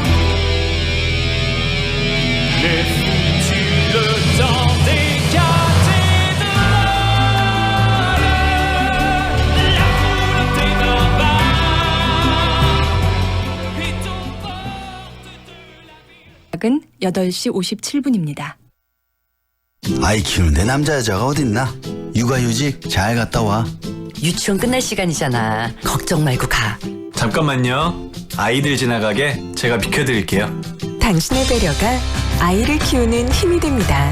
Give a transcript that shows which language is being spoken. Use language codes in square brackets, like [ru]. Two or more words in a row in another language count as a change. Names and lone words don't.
[fr] Il est foutu le temps des cathédrales. La foule des barbares est aux portes. [ko] 은 8시 57분입니다. 아이 키우는데 남자 여자가 어딨나? 육아휴직 잘 갔다 와. 유치원 끝날 시간이잖아. 걱정 말고 가. 잠깐만요. 아이들 지나가게 제가 비켜드릴게요. 당신의 배려가 아이를 키우는 힘이 됩니다.